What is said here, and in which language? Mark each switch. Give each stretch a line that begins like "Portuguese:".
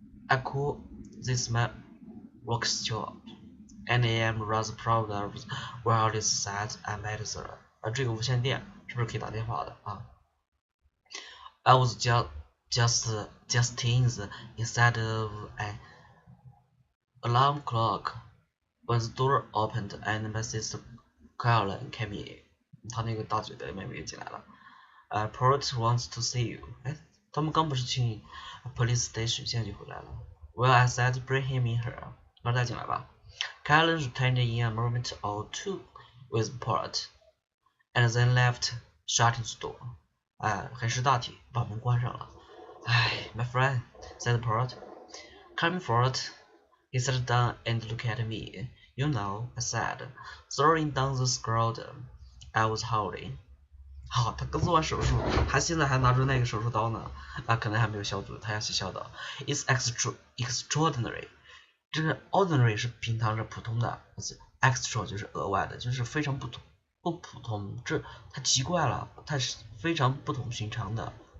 English: I call this my workshop, and I am rather proud of where it is that I met her.
Chinese: 这个无线电是不是可以打电话的
English: I was just in the inside of an alarm clock when the door opened and my sister Caroline came in.
Chinese: 他那个大嘴的妹妹进来了。
English: Port wants to see you.
Chinese: 他们刚不是去 police station， 现在就回来了。
English: Well, I said bring him in here.
Chinese: 让他进来吧。
English: Caroline returned in a moment or two with Port, and then left, shutting the door.
Chinese: 很识大体，把门关上了。
English: My friend, said Port, come forward. He sat down and looked at me. You know, I said, throwing down the scroll I was holding.
Chinese: 好，他刚做完手术，他现在还拿着那个手术刀呢，可能还没有消毒，他要去消毒。
English: It's extraordinary.
Chinese: 这个 ordinary 是平常是普通的 ，extra 就是额外的，就是非常不普通，这太奇怪了，它是非常不同寻常的。